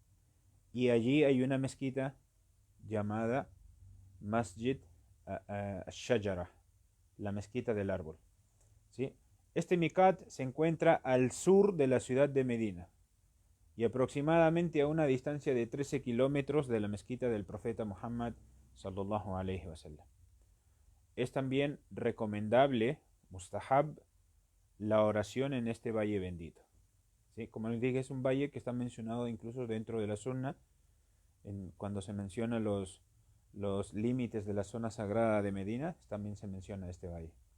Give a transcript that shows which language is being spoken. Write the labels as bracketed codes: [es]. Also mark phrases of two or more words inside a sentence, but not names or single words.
[es] Y allí hay una mezquita llamada Masjid al-Shajarah, la mezquita del árbol. ¿Sí? Este miqat se encuentra al sur de la ciudad de Medina y aproximadamente a una distancia de 13 kilómetros de la mezquita del profeta Muhammad [ar] صلى الله عليه وسلم. [es] Es también recomendable, mustahab, la oración en este valle bendito. ¿Sí? Como les dije, es un valle que está mencionado incluso dentro de la sunna, cuando se menciona los límites de la zona sagrada de Medina, también se menciona este valle.